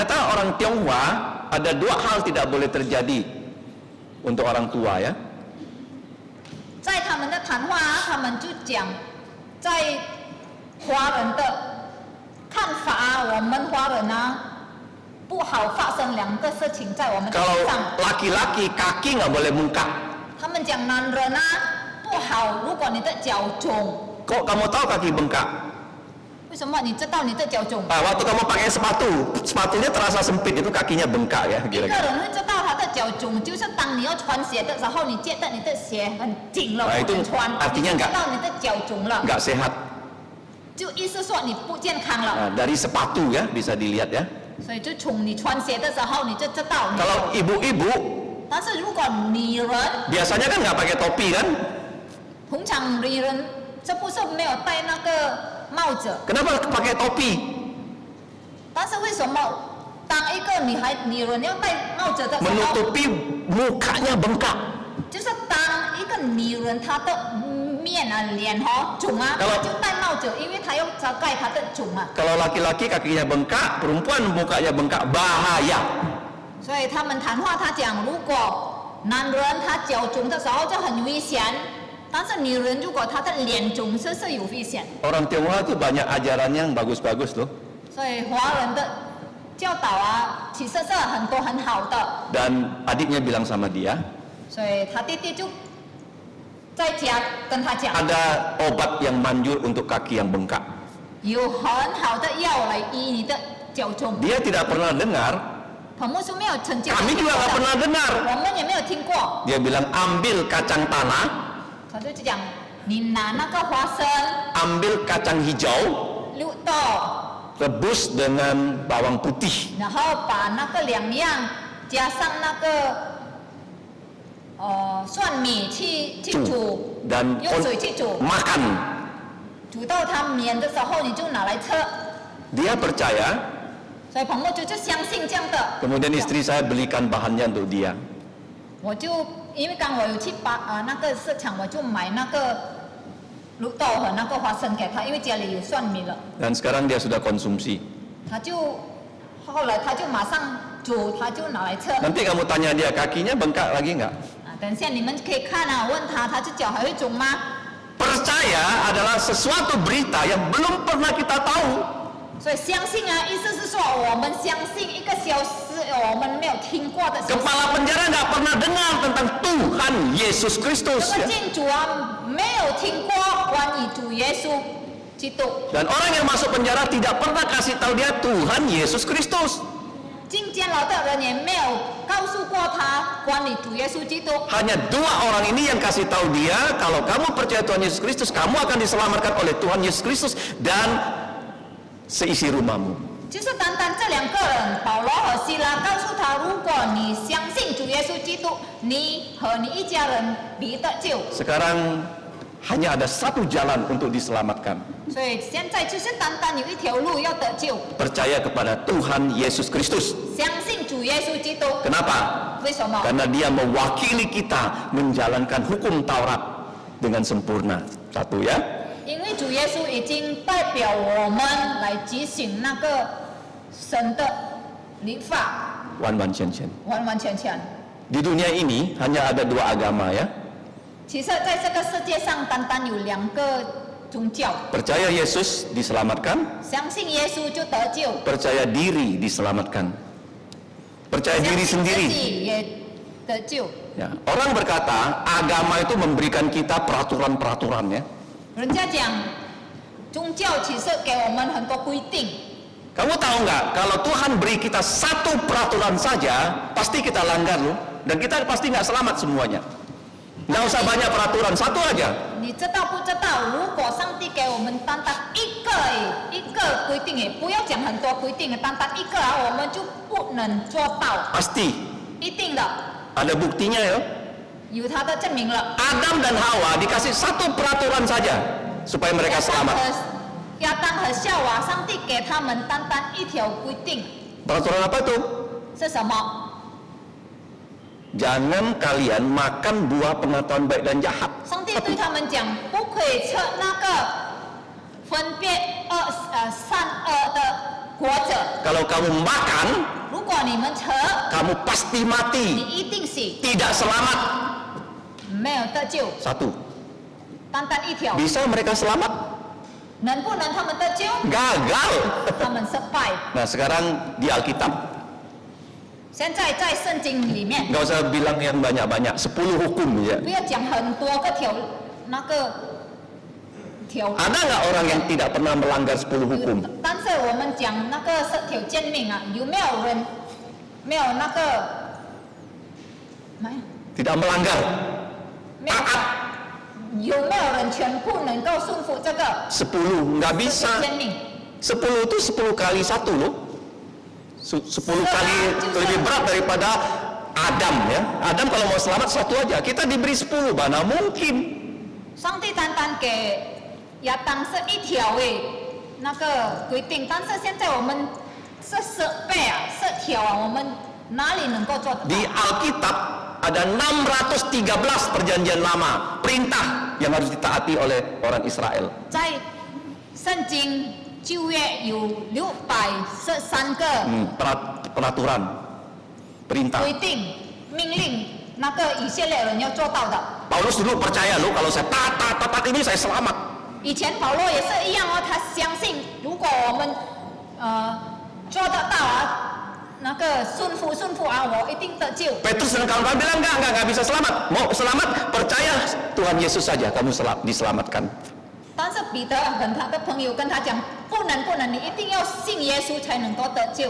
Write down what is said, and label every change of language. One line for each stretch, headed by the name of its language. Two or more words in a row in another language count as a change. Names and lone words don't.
Indonesian: Ternyata orang Tionghoa ada 2 hal tidak boleh terjadi untuk orang tua ya.
Chinese: 在他们的谈话，他们就讲，在华人的看法啊，我们华人啊，不好发生2个事情在我们的
Indonesian: Kalau
Chinese: 身上。
Indonesian: laki-laki kaki nggak boleh bengkak.
Chinese: 他们讲男人啊不好，如果你的脚肿，
Indonesian: Kok kamu tahu kaki bengkak?
Chinese: 为什么你知道你的脚肿？
Indonesian: Waktu kamu pakai sepatu, sepatunya terasa sempit itu kakinya bengkak ya
Chinese: 一个
Indonesian: kira-kira.
Chinese: 人会知道他的脚肿，就是当你要穿鞋的时候，你觉得你的鞋很紧了，
Indonesian: Nah,
Chinese: 不
Indonesian: itu
Chinese: 能穿，
Indonesian: artinya
Chinese: 你知
Indonesian: enggak
Chinese: 道你的脚肿了，
Indonesian: nggak sehat.
Chinese: 就意思说你不健康了。
Indonesian: Nah, dari sepatu ya bisa dilihat ya.
Chinese: 所以就从你穿鞋的时候你就知道你。
Indonesian: Kalau ibu-ibu
Chinese: 但是如果女人，
Indonesian: biasanya kan nggak pakai topi kan?
Chinese: 通常女人这不是没有戴那个帽子，
Indonesian: Kenapa pakai topi?
Chinese: 但是为什么当一个女人要戴帽子的时候，
Indonesian: Menutupi mukanya bengkak.
Chinese: 就是当一个女人她的面啊脸肿啊，
Indonesian: Kalau-
Chinese: 她就戴帽子，因为她要遮盖她的肿啊。
Indonesian: Kalau laki-laki kakinya bengkak, perempuan mukanya bengkak, bahaya.
Chinese: 所以他们谈话，他讲如果男人他脚肿的时候就很危险，但是女人如果她的脸肿是有危险。
Indonesian: Orang Tionghoa itu banyak ajaran yang bagus-bagus loh.
Chinese: 所以华人的教导啊，其实是很多很好的。
Indonesian: Dan adiknya bilang sama dia,
Chinese: 所以他弟弟就在家跟他讲，
Indonesian: ada obat yang manjur untuk kaki yang bengkak.
Chinese: 有很好的药来医你的脚肿。
Indonesian: Dia tidak pernah dengar,
Chinese: 彭牧师没有曾经
Indonesian: kami
Chinese: 听
Indonesian: juga
Chinese: 过
Indonesian: nggak
Chinese: 的，
Indonesian: pernah dengar.
Chinese: 我们也没有听过。
Indonesian: Dia bilang ambil kacang tanah,
Chinese: 他就讲，你拿那个花生、
Indonesian: ambil kacang hijau,
Chinese: 绿豆，
Indonesian: rebus dengan bawang putih.
Chinese: 然后把那个两样加上那个蒜米去煮，
Indonesian: Dan
Chinese: 用水去煮，
Indonesian: makan.
Chinese: 煮到它绵的时候你就拿来吃。
Indonesian: Dia percaya,
Chinese: 所以彭牧师就相信这样的。
Indonesian: kemudian istri saya belikan bahannya untuk dia.
Chinese: 我就因为刚我有去那个市场，我就买那个绿豆和那个花生给他，因为家里有蒜米了。
Indonesian: Dan sekarang dia sudah konsumsi.
Chinese: 他就后来他就马上煮，他就拿来吃。
Indonesian: Nanti kamu tanya dia, kakinya bengkak lagi nggak?
Chinese: 等一下你们可以看啊，问他，他这脚还会肿吗？
Indonesian: Percaya adalah sesuatu berita yang belum pernah kita tahu.
Chinese: 所以相信啊，意思是说我们相信一个消息，我们没有听过的消息。
Indonesian: Kepala penjara nggak pernah dengar tentang Tuhan Yesus
Chinese: 这
Indonesian: Kristus.
Chinese: 个
Indonesian: Ya.
Chinese: 禁主啊，没有听过关于主耶稣基督。
Indonesian: Dan orang yang masuk penjara tidak pernah kasih tahu dia Tuhan Yesus Kristus.
Chinese: 进监牢的人也没有告诉过他关于主耶稣基督。
Indonesian: Hanya dua orang ini yang kasih tahu dia, kalau kamu percaya Tuhan Yesus Kristus, kamu akan diselamatkan oleh Tuhan Yesus Kristus dan seisi rumahmu.
Chinese: 就是单单这两个人，保罗和希拉告诉他，如果你相信主耶稣基督，你和你一家人必得救。
Indonesian: Sekarang hanya ada satu jalan untuk diselamatkan.
Chinese: 所以现在就是单单有一条路要得救，
Indonesian: Percaya kepada Tuhan Yesus Kristus.
Chinese: 相信主耶稣基督。
Indonesian: Kenapa?
Chinese: 为什么？
Indonesian: Karena dia mewakili kita menjalankan hukum Taurat dengan sempurna. Satu ya.
Chinese: 因为主耶稣已经代表我们来执行那个神的律法，完完全全. 完完全全。
Indonesian: Di dunia ini hanya ada dua agama ya.
Chinese: 其实在这个世界上，单单有两个宗教，
Indonesian: Percaya Yesus diselamatkan,
Chinese: 相信耶稣就得救，
Indonesian: percaya diri diselamatkan. Percaya
Chinese: 相
Indonesian: diri
Chinese: 信自
Indonesian: sendiri.
Chinese: 己也得救。
Indonesian: Ya. Orang berkata agama itu memberikan kita peraturan-peraturan ya.
Chinese: 人家讲，宗教其实给我们很多规定。
Indonesian: Kamu tahu nggak kalau Tuhan beri kita satu peraturan saja, pasti kita langgar loh, dan kita pasti nggak selamat semuanya. Nggak usah banyak peraturan, satu aja.
Chinese: 你知道不知道？如果上帝给我们单单一个规定，也不要讲很多规定，单单一个啊，我们就不能做到，
Indonesian: Pasti
Chinese: 一定的，
Indonesian: ada buktinya ya.
Chinese: 有他的证明了。
Indonesian: Adam dan Hawa dikasih satu peraturan saja supaya mereka selamat.
Chinese: 亚当和夏娃，上帝给他们单单一条规定，
Indonesian: Peraturan apa itu?
Chinese: 是什么？
Indonesian: Jangan kalian makan buah pengetahuan baik dan jahat.
Chinese: 上帝对他们讲，不可以吃那个分辨善恶的果子。
Indonesian: Kalau kamu makan,
Chinese: 如果你们吃，
Indonesian: kamu pasti
Chinese: 你
Indonesian: mati,
Chinese: 一定死，
Indonesian: tidak selamat.
Chinese: 没有得救。
Indonesian: Satu.
Chinese: 单单一条，
Indonesian: Bisa mereka selamat?
Chinese: 能不能他们得救？
Indonesian: Gagal.
Chinese: 他们失败。
Indonesian: Nah sekarang di Alkitab,
Chinese: 现在在圣经里面，
Indonesian: nggak usah bilang yang banyak-banyak, 10 hukum ya.
Chinese: 不要讲很多个那个条。
Indonesian: Ada nggak orang yang tidak pernah melanggar 10 hukum?
Chinese: 但是我们讲那个10条诫命啊，有没有人没有那个？没有。
Indonesian: Tidak melanggar.
Chinese: 没有有没有人全部能够顺服这个
Indonesian: 10, nggak 10 bisa.
Chinese: 条诫命？
Indonesian: 10 itu 10 kali 1 loh. 10 kali lebih berat daripada Adam ya. Adam kalau mau selamat 1 aja. Kita diberi 10, mana mungkin.
Chinese: 上帝单单给亚当是1条那个规定，但是现在我们是10倍啊，10条啊，我们哪里能够做得到？
Indonesian: Di Alkitab ada 613 perjanjian lama, perintah yang harus ditaati oleh orang Israel.
Chinese: 在圣经旧约有613个
Indonesian: Peraturan, perintah.
Chinese: 规定、命令， 那个以色列人要做到的。
Indonesian: Paulus dulu percaya loh, kalau saya tatat ini saya selamat.
Chinese: 以前保罗也是一样哦，他相信如果我们做得到啊，那个顺服啊，我一定得救。
Indonesian: Petrus dan kawan-kawan bilang enggak bisa selamat. Mau selamat percaya Tuhan Yesus saja, kamu diselamatkan.
Chinese: 但是彼得跟他的朋友跟他讲，不能，你一定要信耶稣才能够得救。